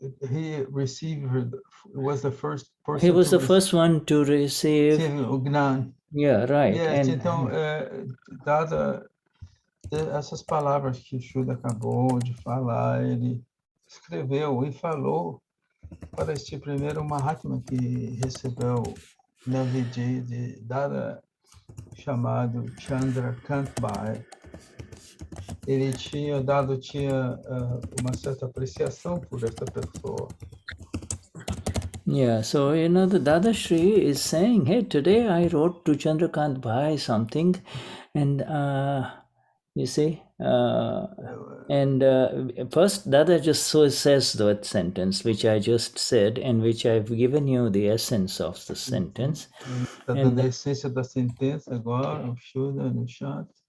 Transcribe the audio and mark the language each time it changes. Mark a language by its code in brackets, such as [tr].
[en] He received, was the first person. He was the first one to receive [pt] o Gnan. [en] Yeah, right. [pt] Yes, então, Dada, essas palavras que o Shuddha acabou de falar, ele escreveu e falou para este primeiro Mahatma que recebeu na vida de Dada, chamado Chandrakant Pai. Dada tinha uma certa apreciação por esta pessoa. [en] Yeah, so the Dadashri is saying, hey, today I wrote to Chandrakant Bhai something, and you see, And first, Dada just says that sentence, which I just said, and which I've given you the essence of the sentence. [pt] Está dando a essência da sentença agora, o Shuddha no chat.